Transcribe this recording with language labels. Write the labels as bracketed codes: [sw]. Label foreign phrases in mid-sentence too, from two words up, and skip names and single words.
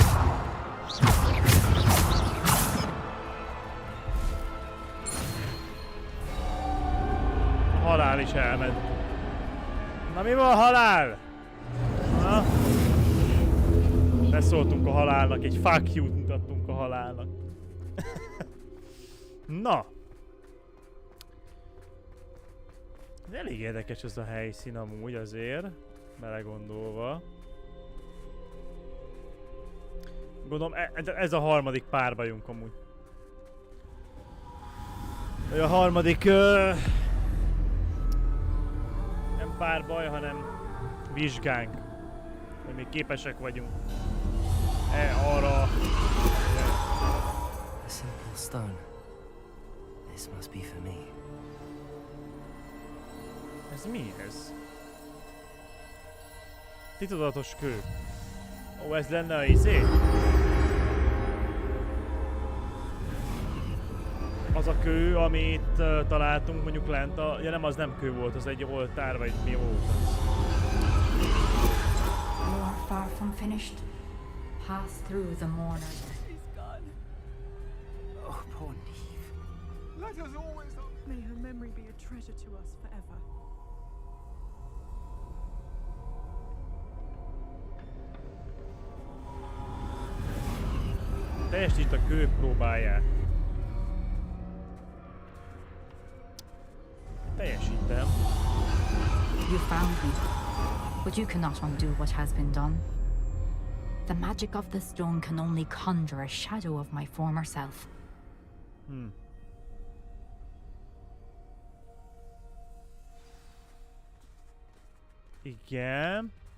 [hu] Halál is elment. Na mi van, halál? Na? Beszóltunk a halálnak, egy [en] fuck you- [hu] t mutattunk a halálnak. Na. Elég érdekes ez a helyszín amúgy azért, belegondolva. Gondolom ez a harmadik párbajunk amúgy. A harmadik... nem párbaj, hanem vizsgánk. Hogy még képesek vagyunk. Arra... [en] A simple stone. This must be for me. [hu] Ez mi ez? Titokzatos kő. Ó, ez lenne a izé? Az a kő, amit találtunk mondjuk lent a... Ja nem, az nem kő volt, az egy oltár, vagy mi volt az? [en] You are far from finished. Pass through the mourners. She's gone. Oh, poor Neve. Let us always... May her memory be a treasure to us forever. [hu] Teljesít a kő próbáját. Teljesítem. [en] You found me, but you cannot undo what has been done. The magic of the stone can only conjure a shadow of my former self. [hu] Igen.